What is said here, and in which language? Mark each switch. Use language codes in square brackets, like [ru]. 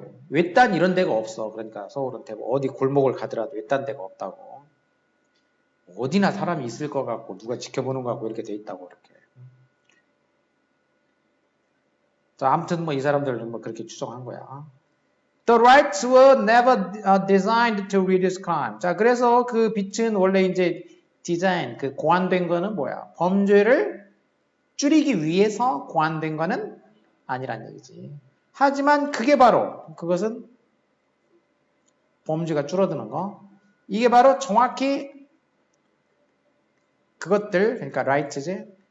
[ko] 외딴 이런 데가 없어. 그러니까 서울은 대부분 어디 골목을 가더라도 외딴 데가 없다고. 어디나 사람이 있을 것 같고 누가 지켜보는 것 같고 이렇게 돼 있다고 이렇게. 자, 아무튼 뭐 이 사람들은 뭐 그렇게 추정한 거야. [en] The rights were never designed to reduce crime. [ko] 자, 그래서 그 빛은 원래 이제 디자인, 그 고안된 거는 뭐야? 범죄를 줄이기 위해서 고안된 거는 아니란 얘기지. 하지만 그게 바로, 그것은 범죄가 줄어드는 거. 이게 바로 정확히 그것들, 그러니까 rights지.